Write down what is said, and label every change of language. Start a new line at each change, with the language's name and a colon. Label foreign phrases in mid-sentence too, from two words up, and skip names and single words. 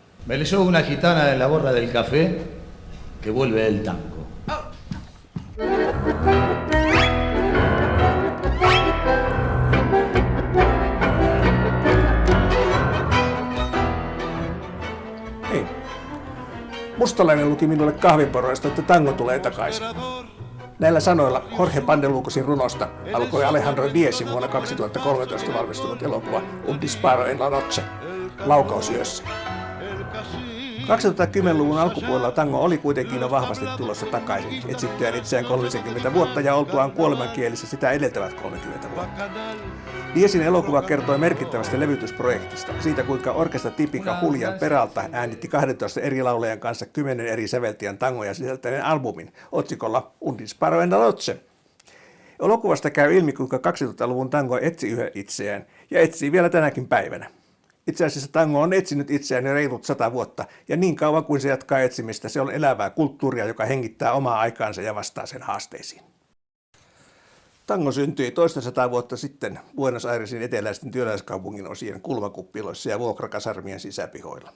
Spanish: Me leyó una gitana de la borra del café que vuelve del tango.
Finnish: Hei. Mustalainen luki minulle kahviporoista, että tango tulee takaisin. Näillä sanoilla Jorge Pandelucosin runosta alkoi Alejandro Diezin vuonna 2013 valmistunut elokuva Un disparo en la noche, laukausyössä. 2010-luvun alkupuolella tango oli kuitenkin jo vahvasti tulossa takaisin, etsittyään itseään 30 vuotta ja oltuaan kuolemankielissä sitä edeltävät 30 vuotta. Diezin elokuva kertoi merkittävästä levytysprojektista, siitä kuinka orkesta Típica Julián Peralta äänitti 12 eri laulajan kanssa 10 eri säveltäjän tangoja sisältäneen albumin otsikolla Un disparo en la noche. Elokuvasta käy ilmi, kuinka 2000-luvun tango etsi yhä itseään ja etsii vielä tänäkin päivänä. Itse asiassa tango on etsinyt itseään jo reilut 100 vuotta, ja niin kauan kuin se jatkaa etsimistä, se on elävää kulttuuria, joka hengittää omaa aikaansa ja vastaa sen haasteisiin. Tango syntyi toista 100 vuotta sitten Buenos Airesin eteläisten työläiskaupungin osien kulmakuppiloissa ja vuokrakasarmien sisäpihoilla.